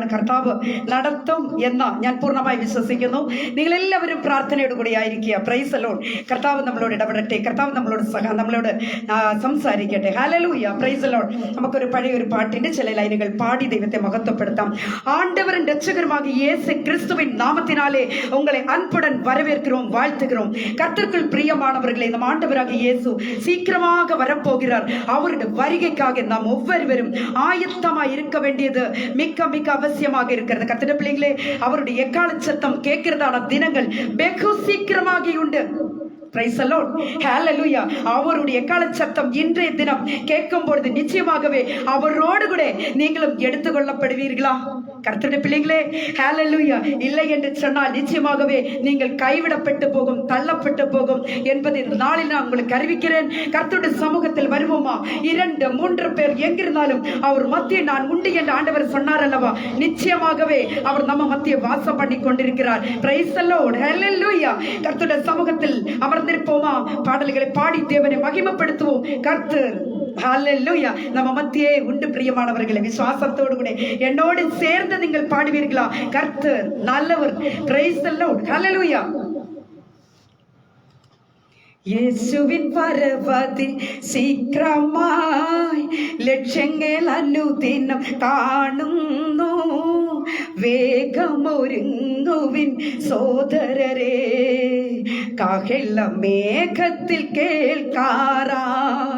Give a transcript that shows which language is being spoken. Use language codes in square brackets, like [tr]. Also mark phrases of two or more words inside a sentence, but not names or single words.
[ml] കർത്താവ് നടത്തും എന്ന് ഞാൻ പൂർണ്ണമായി വിശ്വസിക്കുന്നു. നിങ്ങളെല്ലാവരും പ്രാർത്ഥനയോടുകൂടി ആയിരിക്കുക. [en] Praise the Lord. [ml] കർത്താവ് നമ്മളോട് ഇടപെടട്ടെ. കർത്താവ് നമ്മളോട് സംസാരിക്കട്ടെ. ഹല്ലേലൂയ. [en] Praise the Lord. [ml] നമുക്കൊരു പഴയൊരു പാട്ടിന്റെ ചില ലൈനുകൾ പാടി ദൈവത്തെ മഹത്വപ്പെടുത്താം. [ta] ആண்டവരും രക്ഷകருமாகிய இயேசு கிறிஸ்துவின் நாமத்தினாலே உங்களை அன்புடன் வரவேற்கிறோம், வாழ்த்துகிறோம். கர்த்தருக்குள் பிரியமானவர்களே, நம் ஆண்டவராகிய இயேசு சீக்கிரமாக வரப்போகிறார். அவருடைய வருகைக்காக நாம் ஒவ்வொருவரும் ஆயத்தமாய் இருக்க வேண்டியது மிக மிக அவசியமாக இருக்கிறது. கர்த்தருடைய பிள்ளைகளே, அவருடைய எக்கால சத்தம் கேட்கிறதான தினங்கள் வெகு சீக்கிரமாகி உண்டு. [en] Praise the Lord. Hallelujah. [ta] அவருடைய எக்கால சத்தம் இன்றைய தினம் கேட்கும் பொழுது நிச்சயமாகவே அவரோடு கூட நீங்களும் எடுத்துக்கொள்ளப்படுவீர்களா? கர்த்தருடைய பிள்ளைகளே, ஹalleluya. இல்லை என்று சொன்னால் நிச்சயமாகவே நீங்கள் கைவிடப்பட்டு போகும், தள்ளப்பட்டு போகும் என்பதை இந்த நாளில் நான் உங்களுக்கு அறிவிக்கிறேன். கர்த்தருடைய சமூகத்தில் வருவோமா? 2-3 பேர் எங்கிருந்தாலும் அவர் மத்திய நான் உண்டு என்று ஆண்டவர் சொன்னார் அல்லவா? நிச்சயமாகவே அவர் நம்ம மத்திய வாசம் பண்ணி கொண்டிருக்கிறார். [en] Praise the Lord. Hallelujah. [ta] கர்த்தருடைய சமூகத்தில் அமர்ந்திருப்போமா? பாடல்களை பாடி தேவனை மகிமைப்படுத்துவோம். கர்த்தர் ஹல்லேலூயா நம்ம மத்தியே உண்டு. பிரியமானவர்களே, விசுவாசத்தோடு கூட என்னோடு சேர்ந்து நீங்கள் பாடுவீர்களா? கர்த்தர் நல்லவர். [en] Praise the Lord. [ta] ஹல்லேலூயா. [ml] യേശുവിൻ വരവതി ശീഘ്രമായി ലക്ഷങ്ങൾ അനുദിനം കാണുന്നു. വേഗമൊരുങ്ങുവിൻ സോദരരെ, കാഹള മേഘത്തിൽ കേൾക്കാറായി.